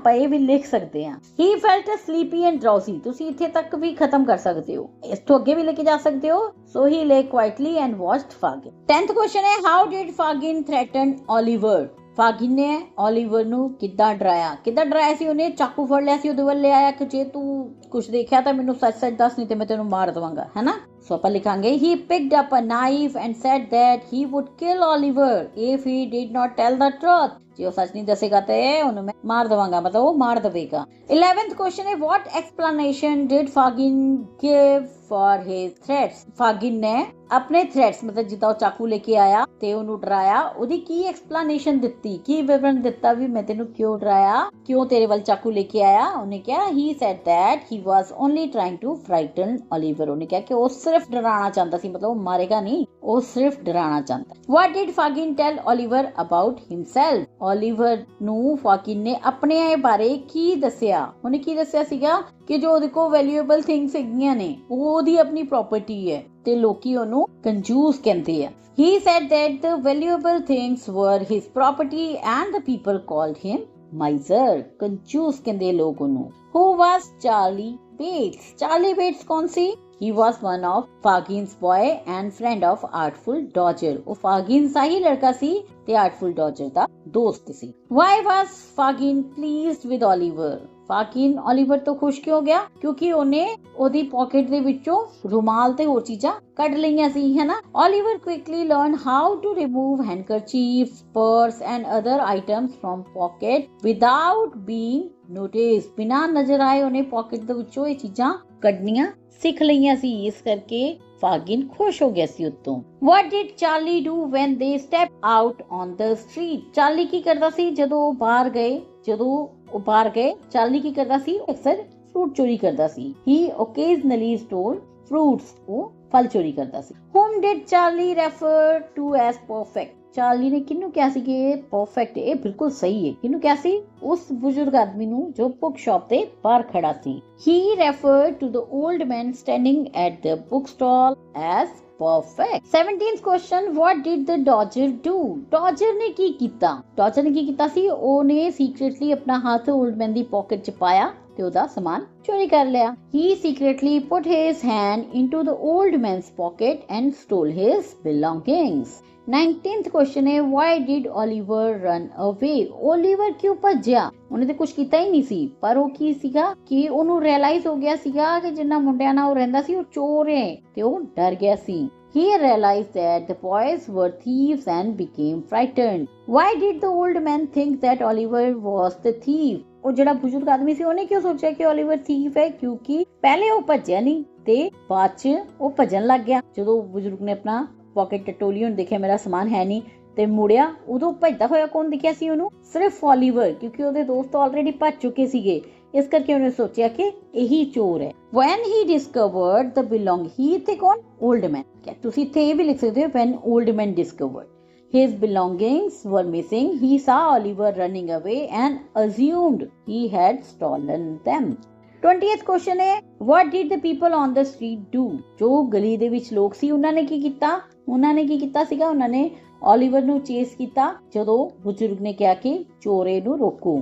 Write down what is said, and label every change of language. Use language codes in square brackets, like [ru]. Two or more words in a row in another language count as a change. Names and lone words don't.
[pa] ਆਪਾਂ ਇਹ ਵੀ ਲਿਖ ਸਕਦੇ ਹਾਂ [en] he felt sleepy and drowsy। [pa] ਤੁਸੀਂ ਇੱਥੇ ਤੱਕ ਵੀ ਖਤਮ ਕਰ ਸਕਦੇ ਹੋ, ਇਸ ਤੋਂ ਅੱਗੇ ਵੀ ਲੈ ਕੇ ਜਾ ਸਕਦੇ ਹੋ। [en] so he lay quietly and watched Fagin। 10th question ਹੈ how did Fagin threaten Oliver। [pa] ਫਾਗਿਨ ਨੇ ਓਲੀਵਰ ਨੂੰ ਕਿੱਦਾਂ ਡਰਾਇਆ। ਕਿੱਦਾਂ ਡਰਾਇਆ ਸੀ, ਉਹਨੇ ਚਾਕੂ ਫੜ ਲਿਆ ਸੀ, ਉਹਦੇ ਵੱਲ ਲੈ ਆਇਆ ਕਿ ਜੇ ਤੂੰ ਕੁਝ ਦੇਖਿਆ ਤਾਂ ਮੈਨੂੰ ਸੱਚ ਸੱਚ ਦੱਸ, ਨਹੀਂ ਤੇ ਮੈਂ ਤੈਨੂੰ ਮਾਰ ਦਵਾਂਗਾ, ਹੈ ਨਾ। ਸੋ ਆਪਾਂ ਲਿਖਾਂਗੇ [en] he picked up a knife and said that he would kill Oliver if he did not tell the truth। [pa] ਜੇ ਉਹ ਸੱਚ ਨਹੀਂ ਦੱਸੇਗਾ ਤੇ ਉਹਨੂੰ ਮੈਂ ਮਾਰ ਦਵਾਂਗਾ, ਮਤਲਬ ਉਹ ਮਾਰ ਦੇਵੇਗਾ। [en] 11th question ਹੈ what explanation did Fagin give for his threats। [pa] ਫਾਗਿਨ ਨੇ ਆਪਣੇ ਥ੍ਰੈਟਸ, ਮਤਲਬ ਜਿੱਦਾਂ ਉਹ ਚਾਕੂ ਲੈ ਕੇ ਆਇਆ ਤੇ ਉਹਨੂੰ ਡਰਾਇਆ, ਉਹਦੀ ਕੀ ਐਕਸਪਲੇਨੇਸ਼ਨ ਦਿੱਤੀ, ਕੀ ਵਿਵਰਣ ਦਿੱਤਾ ਵੀ ਮੈਂ ਤੈਨੂੰ ਕਿਉਂ ਡਰਾਇਆ, ਕਿਉਂ ਤੇਰੇ ਵੱਲ ਚਾਕੂ ਲੈ ਕੇ ਆਇਆ। ਉਹਨੇ ਕਿਹਾ [en] he said that he was only trying to frighten Oliver। [pa] ਉਹਨੇ ਕਿਹਾ ਕਿ ਉਹ ਸਿਰਫ ਡਰਾਉਣਾ ਚਾਹੁੰਦਾ ਸੀ, ਮਤਲਬ ਉਹ ਮਾਰੇਗਾ ਨਹੀਂ, ਉਹ ਸਿਰਫ ਡਰਾਉਣਾ ਚਾਹੁੰਦਾ। [en] what did Fagin tell Oliver about himself। [pa] Oliver ਨੂੰ ਫਾਗਿਨ ਨੇ ਆਪਣੇ ਬਾਰੇ ਕੀ ਦੱਸਿਆ। ਉਹਨੇ ਕੀ ਦੱਸਿਆ ਸੀਗਾ ਕਿ ਜੋ ਉਹਦੇ ਕੋਲ [en] valuable things [pa] ਹੈਗੀਆਂ ਨੇ ਉਹ ਉਹਦੀ ਆਪਣੀ ਪ੍ਰਾਪਰਟੀ ਹੈ ਤੇ ਲੋਕੀ ਉਹਨੂੰ ਕੰਜੂਸ ਕਹਿੰਦੇ ਆ। [en] he said that the valuable things were his property and the people called him miser। [pa] ਕੰਜੂਸ ਕਹਿੰਦੇ ਲੋਕ ਉਹਨੂੰ। [en] who was Charlie Bates। [pa] Charlie Bates ਕੌਣ ਸੀ। [en] he was one of Fagin's boy and friend of Artful Dodger। [pa] ਉਹ ਫਾਗਿਨ ਦਾ ਹੀ ਲੜਕਾ ਸੀ ਤੇ Artful Dodger ਦਾ ਦੋਸਤ ਸੀ। [en] why was Fagin pleased with Oliver। [pa] ਫਾਗਿਨ ਓਲੀਵਰ ਤੋਂ ਖੁਸ਼ ਕਿਉਂ ਗਿਆ, ਕਿਉਂਕਿ ਉਹਨੇ ਉਹਦੀ ਪਾਕਟ ਦੇ ਵਿੱਚੋਂ ਰੁਮਾਲ ਤੇ ਹੋਰ ਚੀਜ਼ਾਂ ਕੱਢ ਲਈਆਂ ਸੀ, ਹੈ ਨਾ। [en] Oliver quickly learned how to remove handkerchiefs, purse and other items from pocket without being noticed। [pa] ਬਿਨਾਂ ਨਜ਼ਰ ਆਏ ਉਹਨੇ ਪਾਕਟ ਦੇ ਵਿੱਚੋਂ ਇਹ ਚੀਜ਼ਾਂ ਕੱਢਣੀਆਂ ਸਿੱਖ ਲਈਆਂ ਸੀ, ਇਸ ਕਰਕੇ ਫਾਗਿਨ ਖੁਸ਼ ਹੋ ਗਿਆ ਸੀ ਉਤੋਂ। [en] what did Charlie do when they stepped out on the street। [pa] ਚਾਰਲੀ ਕੀ ਕਰਦਾ ਸੀ ਜਦੋਂ ਉਹ ਬਾਹਰ ਗਏ, ਚਾਰਲੀ ਕੀ ਕਰਦਾ ਸੀ, ਅਕਸਰ ਫਰੂਟ ਚੋਰੀ ਕਰਦਾ ਸੀ। [en] he occasionally stole fruits। [pa] ਉਹ ਫਲ ਚੋਰੀ ਕਰਦਾ ਸੀ। [en] whom did Charlie refer to as perfect। [pa] ਚਾਰਲੀ ਨੇ ਕਿਹਨੂੰ ਕਿਹਾ ਸੀ ਕਿ ਇਹ ਪਰਫੈਕਟ, ਇਹ ਬਿਲਕੁਲ ਸਹੀ ਹੈ। ਕਿਹਨੂੰ ਕਿਹਾ ਸੀ, ਉਸ ਬਜ਼ੁਰਗ ਆਦਮੀ ਨੂੰ ਜੋ [en] book shop [pa] ਤੇ ਬਾਹਰ ਖੜਾ ਸੀ। [en] he referred to the old man standing at the book stall as perfect। 17th question what did the Dodger do। [pa] Dodger ਨੇ ਕੀ ਕੀਤਾ ਸੀ, ਉਹਨੇ ਸੀਕ੍ਰੀਟਲੀ ਆਪਣਾ ਹੱਥ [en] old man [pa] ਦੀ ਪਾਕਟ ਚ ਪਾਇਆ ਤੇ ਉਹਦਾ ਸਮਾਨ ਚੋਰੀ ਕਰ ਲਿਆ। [en] he secretly put his hand into the old man's pocket and stole his belongings। 19th question ਹੈ why did Oliver run away। [pa] Oliver ਕਿਉਂ ਭੱਜਿਆ। ਉਹਨੇ ਤੇ ਕੁਝ ਕੀਤਾ ਹੀ ਨਹੀਂ ਸੀ, ਪਰ ਉਹ ਕੀ ਸੀਗਾ ਕਿ ਉਹਨੂੰ ਰਿਅਲਾਈਜ਼ ਹੋ ਗਿਆ ਸੀਗਾ ਕਿ ਜਿੰਨਾ ਮੁੰਡਿਆਂ ਨਾਲ ਉਹ ਰਹਿੰਦਾ ਸੀ ਉਹ ਚੋਰ ਹੈ ਤੇ ਉਹ ਡਰ ਗਿਆ ਸੀ। [en] he realized that the boys were thieves and became frightened। why did the old man think that Oliver was the thief। [pa] ਉਹ ਜਿਹੜਾ ਬਜ਼ੁਰਗ ਆਦਮੀ ਸੀ ਉਹਨੇ ਕਿਉਂ ਸੋਚਿਆ ਕਿ ਓਲੀਵਰ ਥੀਫ ਹੈ, ਕਿਉਂਕਿ ਪਹਿਲੇ ਉਹ ਭੱਜਿਆ ਨਹੀਂ ਤੇ ਬਾਅਦ ਚ ਉਹ ਭੱਜਣ ਲੱਗ ਗਿਆ। ਜਦੋਂ ਬਜ਼ੁਰਗ ਨੇ ਆਪਣਾ ਪਾਕਟ ਟਟੋਲੀ ਉਹਨੇ ਦੇਖਿਆ ਮੇਰਾ ਸਮਾਨ ਹੈ ਨਹੀਂ ਤੇ ਮੁੜਿਆ, ਉਦੋਂ ਭੱਜਦਾ ਹੋਇਆ ਕੌਣ ਦਿਖਿਆ ਸੀ ਉਹਨੂੰ, ਸਿਰਫ ਓਲੀਵਰ, ਕਿਉਂਕਿ ਉਹਦੇ ਦੋਸਤ ਆਲਰੇਡੀ ਭੱਜ ਚੁੱਕੇ ਸੀਗੇ, ਇਸ ਕਰਕੇ ਉਹਨੇ ਸੋਚਿਆ ਕਿ ਇਹੀ ਚੋਰ ਹੈ। [en] when he discovered the belong, he [pa] ਤੇ ਕੌਣ, [en] old man। [pa] ਤੁਸੀਂ ਇੱਥੇ ਇਹ ਵੀ ਲਿਖ ਸਕਦੇ ਹੋ [en] when old man discovered। His belongings were missing. He saw Oliver running away and assumed he had stolen them. 20th question है, what did the people on the street do? [pa] ਜੋ ਗਲੀ ਦੇ ਵਿੱਚ ਲੋਕ ਸੀ ਉਹਨਾਂ ਨੇ ਕੀ ਕੀਤਾ ਸੀਗਾ, ਉਹਨਾਂ ਨੇ ਓਲੀਵਰ ਨੂੰ ਚੇਸ ਕੀਤਾ ਜਦੋਂ ਬਜ਼ੁਰਗ ਨੇ ਕਿਹਾ ਕਿ ਚੋਰੇ ਨੂੰ ਰੋਕੋ.